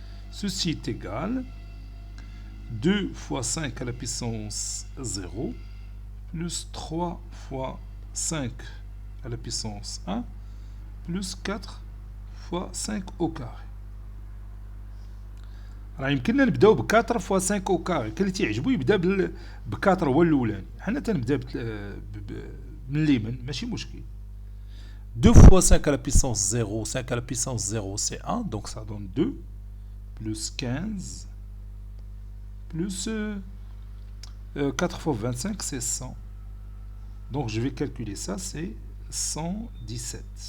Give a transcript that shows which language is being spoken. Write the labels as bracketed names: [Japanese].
[French] Ceci est égal 2 fois 5 à la puissance 0 plus 3 fois 5 à la puissance 1 plus 4 fois 5 au carré. [Arabic] راه يمكننا نبداو ب [French] 4 فوا 5 او كاري. [Arabic] كان اللي تيعجبو يبدا ب 4 هو الاولاني. حنا تنبدا من اليمين ماشي مشكل. [French] 2 fois 5 à la puissance 0, 5 à la puissance 0 c'est 1, donc ça donne 2, plus 15, plus 4 fois 25 c'est 100. Donc je vais calculer ça, c'est 117.